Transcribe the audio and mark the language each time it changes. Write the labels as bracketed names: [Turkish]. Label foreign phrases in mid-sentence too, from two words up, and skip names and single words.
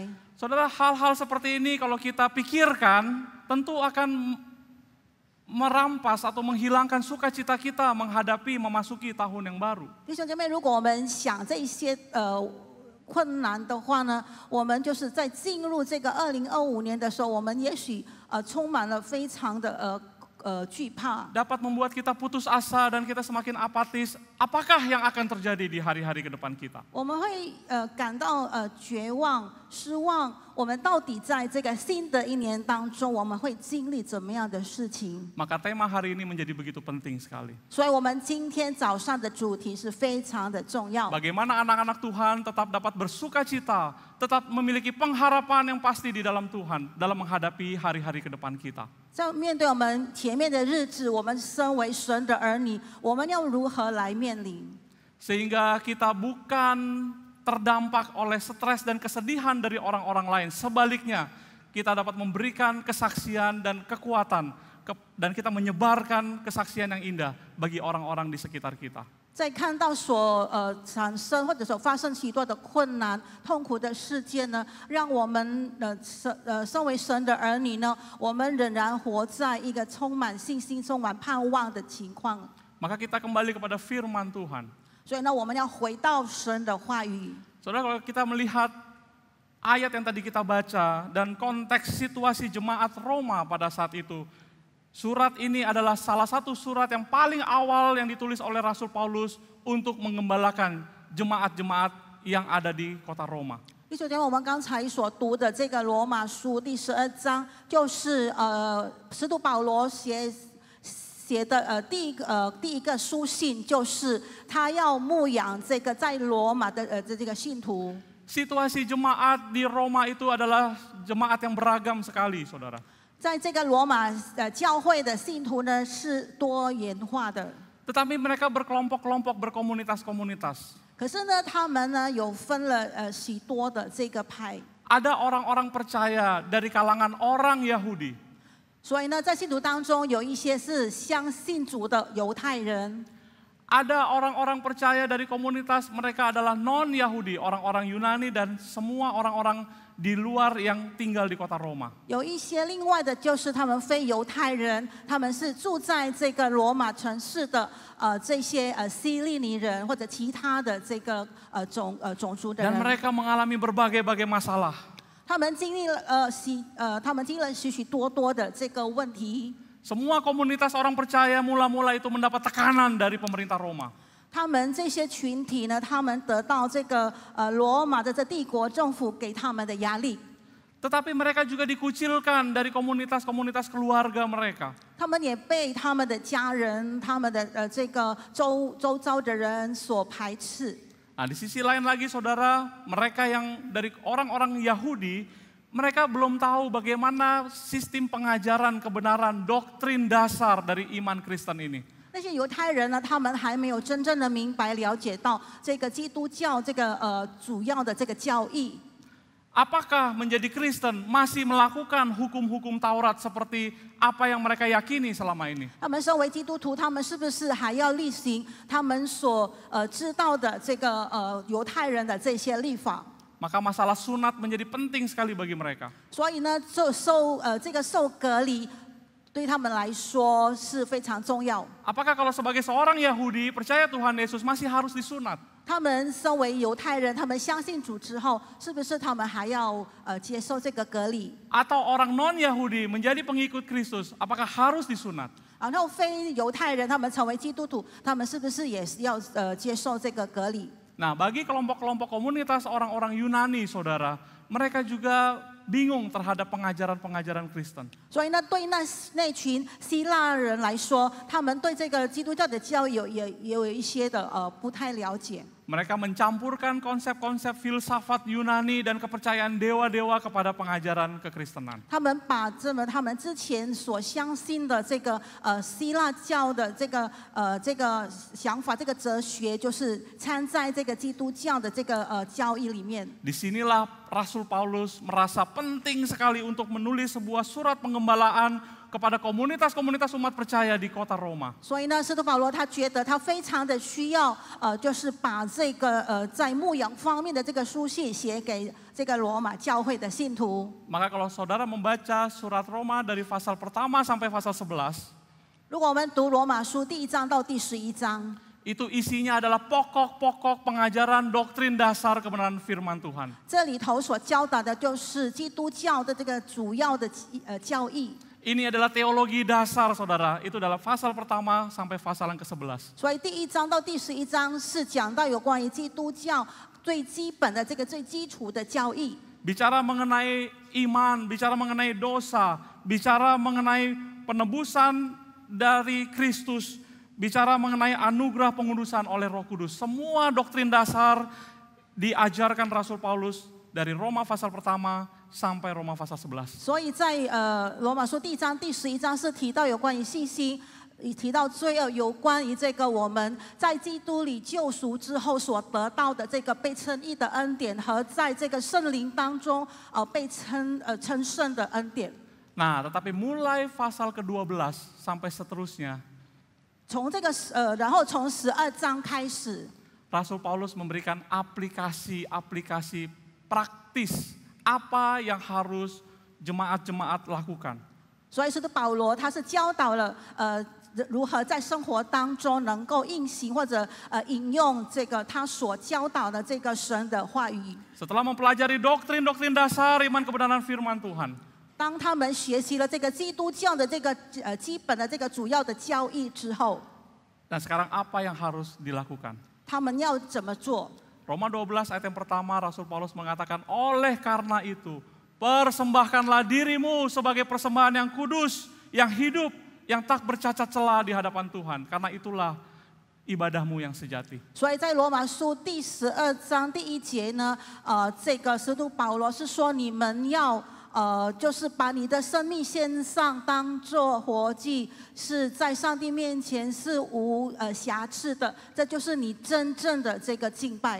[Indonesian] Saudara, hal-hal seperti ini kalau kita pikirkan tentu akan merampas atau menghilangkan sukacita kita menghadapi memasuki tahun yang baru. [Chinese] 弟兄姐妹，如果我们想这些困难的话呢，我们就是在进入这个2025年的时候，我们也许充满了非常的惧怕。 [Indonesian] dapat membuat kita putus asa dan kita semakin apatis. Apakah yang akan terjadi di hari-hari ke depan kita? [Chinese] 我们会感到绝望、失望。我们到底在这个新的一年当中，我们会经历怎么样的事情？ [Indonesian] Maka tema hari ini menjadi begitu penting sekali. [Chinese] 所以，我们今天早上的主题是非常的重要。 [Indonesian] Bagaimana anak-anak Tuhan tetap dapat bersukacita, tetap memiliki pengharapan yang pasti di dalam Tuhan dalam menghadapi hari-hari ke depan kita. [Chinese] 在面对我们前面的日子，我们身为神的儿女，我们要如何来面临？ [Indonesian] Sehingga kita bukan terdampak oleh stres dan kesedihan dari orang-orang lain. Sebaliknya, kita dapat memberikan kesaksian dan kekuatan dan kita menyebarkan kesaksian yang indah bagi orang-orang di sekitar kita. [Chinese] 在看到产生或者所发生许多的困难、痛苦的事件呢，让我们身为神的儿女呢，我们仍然活在一个充满信心、充满盼望的情况。 [Indonesian] Maka kita kembali kepada firman Tuhan. [Chinese] 所以呢，我们要回到神的话语。 [Indonesian] Saudara, kalau kita melihat ayat yang tadi kita baca dan konteks situasi jemaat Roma pada saat itu, surat ini adalah salah satu surat yang paling awal yang ditulis oleh Rasul Paulus untuk mengembalakan jemaat-jemaat yang ada di kota Roma. [Chinese] 弟兄姐妹，我们刚才所读的这个罗马书第12章，就是使徒保罗写的第一个书信，就是他要牧养这个在罗马的这个信徒。 [Indonesian] Situasi jemaat di Roma itu adalah jemaat yang beragam sekali, saudara. [Chinese] 在这个罗马教会的信徒呢是多元化的， [Indonesian] Tetapi mereka berkelompok-kelompok, berkomunitas-komunitas. [Chinese] 可是呢，他们呢有分了许多的这个派， [Indonesian] Ada orang-orang percaya dari kalangan orang Yahudi. [Chinese] 所以呢，在信徒当中有一些是相信主的犹太人， [Indonesian] Ada orang-orang percaya dari komunitas mereka adalah non-Yahudi, orang-orang Yunani dan semua orang-orang di luar yang tinggal di kota Roma. [Chinese] 有一些另外的就是他们非犹太人，他们是住在这个罗马城市的这些希利尼人或者其他的这个种族的 [Indonesian] Dan [Chinese] 人， [Indonesian] mereka mengalami berbagai-bagai masalah. [Chinese] 他们经历了许许多多的这个问题。 [Indonesian] Semua komunitas orang percaya mula-mula itu mendapat tekanan dari pemerintah Roma. [Chinese] 他们这些群体呢，他们得到这个罗马的这帝国政府给他们的压力， [Indonesian] Tetapi mereka juga dikucilkan dari komunitas-komunitas keluarga mereka. [Chinese] 他们也被他们的家人、他们的这个周遭的人所排斥。 [Indonesian] Nah, di sisi lain lagi saudara, mereka yang dari orang-orang Yahudi, mereka belum tahu bagaimana sistem pengajaran kebenaran doktrin dasar dari iman Kristen ini. [Chinese] 那些犹太人呢，他们还没有真正的明白了解到这个基督教这个主要的这个教义。 [Indonesian] Apakah menjadi Kristen masih melakukan hukum-hukum Taurat seperti apa yang mereka yakini selama ini? [Chinese] 他们身为基督徒，他们是不是还要例行他们所知道的这个犹太人的这些律法？ [Indonesian] Maka masalah sunat menjadi penting sekali bagi mereka. [Chinese] 所以呢，这个受隔离对他们来说是非常重要。 [Indonesian] Apakah kalau sebagai seorang Yahudi percaya Tuhan Yesus masih harus disunat? [Chinese] 他们身为犹太人，他们相信主之后，是不是他们还要接受这个隔离？ [Indonesian] Atau orang non-Yahudi menjadi pengikut Kristus, apakah harus disunat? [Chinese] 然后非犹太人，他们成为基督徒，他们是不是也是要接受这个隔离？ [Indonesian] Nah, bagi kelompok-kelompok komunitas orang-orang Yunani, saudara, mereka juga bingung terhadap pengajaran-pengajaran Kristen. [Chinese] 所以呢，对那群希腊人来说，他们对这个基督教的教义也有一些的不太了解。 [Indonesian] Mereka mencampurkan konsep-konsep filsafat Yunani dan kepercayaan dewa-dewa kepada pengajaran kekristenan. [Chinese] 他们把他们之前所相信的这个希腊教的这个想法、这个哲学，就是掺在这个基督教的这个教义里面。 [Indonesian] Disinilah Rasul Paulus merasa penting sekali untuk menulis sebuah surat pengembalaan kepada komunitas-komunitas umat percaya di kota Roma. [Chinese] 所以呢，使徒保罗他觉得他非常的需要就是把这个在牧养方面的这个书信写给这个罗马教会的信徒。 [Indonesian] Maka kalau saudara membaca surat Roma dari pasal pertama sampai pasal 11, [Chinese] 如果我们读罗马书第1章到第11章， [Indonesian] itu isinya adalah pokok-pokok pengajaran doktrin dasar kebenaran firman Tuhan. [Chinese] 这里头所教导的就是基督教的这个主要的教义。 [Indonesian] Ini adalah teologi dasar, saudara. Itu dalam pasal pertama sampai pasal yang ke-11. [Chinese] 所以第1章到第11章是讲到有关于基督教最基本的这个最基础的教义。 [Indonesian] Bicara mengenai iman, bicara mengenai dosa, bicara mengenai penebusan dari Kristus, bicara mengenai anugerah pengudusan oleh Roh Kudus. Semua doktrin dasar diajarkan Rasul Paulus dari Roma pasal pertama sampai Roma pasal 11. [Chinese] 所以在罗马书第1章第11章是提到有关于信心，提到罪恶，有关于这个我们在基督里救赎之后所得到的这个被称义的恩典，和在这个圣灵当中被称圣的恩典。 [Indonesian] Nah, tetapi mulai pasal ke-12 sampai seterusnya, [Chinese] 从这个然后从12章开始， [Indonesian] Rasul Paulus memberikan aplikasi-aplikasi praktis apa yang harus jemaat-jemaat lakukan. [Chinese] 所以使徒保罗他是教导了如何在生活当中能够应行或者引用这个他所教导的这个神的话语。 [Indonesian] Setelah mempelajari doktrin-doktrin dasar iman kebenaran firman Tuhan, [Chinese] 当他们学习了这个基督教的这个基本的这个主要的教义之后， [Indonesian] dan sekarang apa yang harus dilakukan? [Chinese] 他们要怎么做？ [Indonesian] Roma 12 ayat yang pertama Rasul Paulus mengatakan, oleh karena itu persembahkanlah dirimu sebagai persembahan yang kudus, yang hidup, yang tak bercacat celah di hadapan Tuhan. Karena itulah ibadahmu yang sejati. [Chinese] 所以在罗马书第12章第1节呢，这个使徒保罗是说你们要就是把你的生命献上，当作活祭，是在上帝面前是无瑕疵的，这就是你真正的这个敬拜。